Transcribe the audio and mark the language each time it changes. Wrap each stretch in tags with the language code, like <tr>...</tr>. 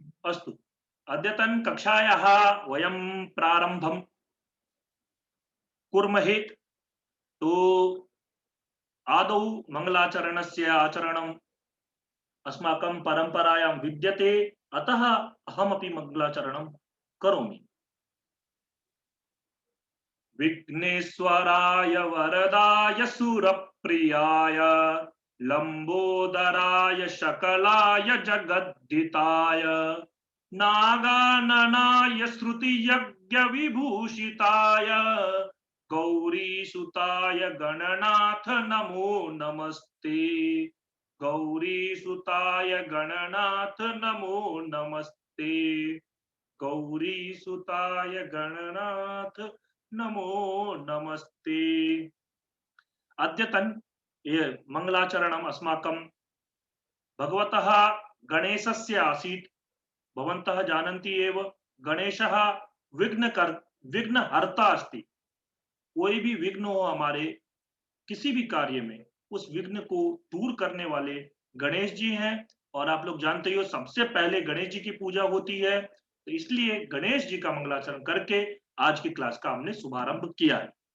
<sa>अस्तु, अद्यतन कक्षायाः वयं प्रारम्भं कुर्महे। तो आदौ मङ्गलाचरणस्य आचरणम् अस्माकं परम्परायां विद्यते, अतः अहमपि मङ्गलाचरणं करोमि। विघ्नेश्वराय वरदाय सुरप्रियाय लंबोदराय शकलाय जगद्धिताय नागाननाय श्रुतियज्ञ विभूषिताय गौरीसुताय गणनाथ नमो नमस्ते। गौरीसुताय गणनाथ नमो नमस्ते। गौरीसुताय गणनाथ नमो नमस्ते। अद्यतन ये मंगलाचरणम् अस्माकं भगवतः गणेशस्य आसीत्। भवन्तः जानन्ति एव, गणेशः विघ्नकर विघ्नहर्ता अस्ति।</sa> <hi>कोई भी विघ्न हो हमारे किसी भी कार्य में, उस विघ्न को दूर करने वाले गणेश जी हैं। और आप लोग जानते ही हो, सबसे पहले गणेश जी की पूजा होती है, तो इसलिए गणेश जी का मंगलाचरण करके आज की क्लास का हमने शुभारंभ किया है।</hi>